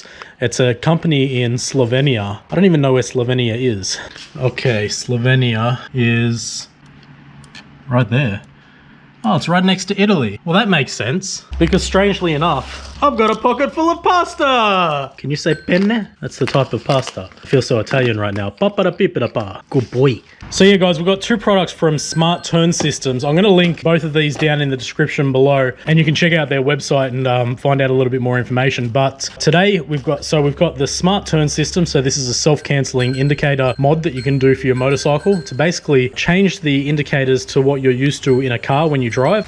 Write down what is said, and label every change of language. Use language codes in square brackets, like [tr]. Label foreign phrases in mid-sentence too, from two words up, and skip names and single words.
[en] It's a company in Slovenia. I don't even know where Slovenia is. Okay, Slovenia is right there. Oh, it's right next to Italy. Well, that makes sense, because strangely enough, I've got a pocket full of pasta. Can you say penne? That's the type of pasta. I feel so Italian right now. Pa-pa-da-pi-pa-da-pa. Good boy. So yeah, guys, we've got two products from Smart Turn Systems. I'm going to link both of these down in the description below, and you can check out their website and find out a little bit more information. But today we've got the Smart Turn System. So this is a self-canceling indicator mod that you can do for your motorcycle to basically change the indicators to what you're used to in a car when you drive.